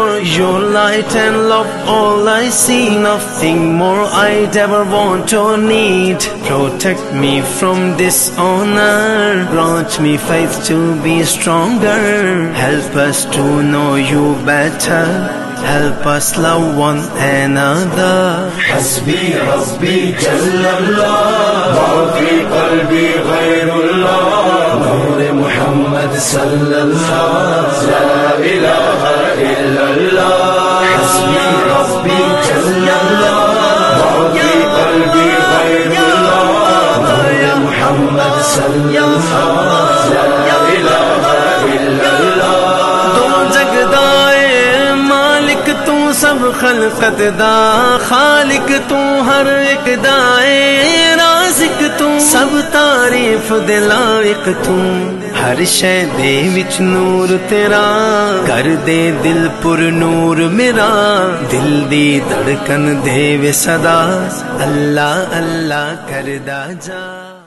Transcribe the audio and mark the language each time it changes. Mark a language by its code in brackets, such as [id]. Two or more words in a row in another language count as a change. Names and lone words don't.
[en] Your light and love all I see, nothing more I'd ever want or need. Protect me from dishonor, grant me faith to be stronger. Help us to know you better, help us love one another. [ar] حسبي ربي جل الله، ما في قلبي غير الله، نور محمد صلى الله، لا إله إلا الله. حسبي ربي جل الله، ما في قلبي غير الله، نور محمد صلى الله، لا إله إلا الله. [pa] ਸਭ ਖ਼ਲਕਤ ਦਾ ਖ਼ਾਲਿਕ ਤੂੰ, ਹਰ ਇਕ ਦਾਏ ਰਾਜ਼ਿਕ ਤੂੰ, ਸਭ ਤਾਰੀਫ਼ ਦੇ ਲਾਇਕ ਤੂੰ। ਹਰ ਸ਼ੈ ਦੇ ਵਿਚ ਨੂਰ ਤੇਰਾ, ਕਰ ਦੇ ਦਿਲ ਪੁਰ ਨੂਰ ਮੇਰਾ, ਦਿਲ ਦੀ ਧੜਕਨ ਦੇਵੇ ਸਦਾ, ਅੱਲਾਹ ਅੱਲਾਹ ਕਰਦਾ ਜਾ।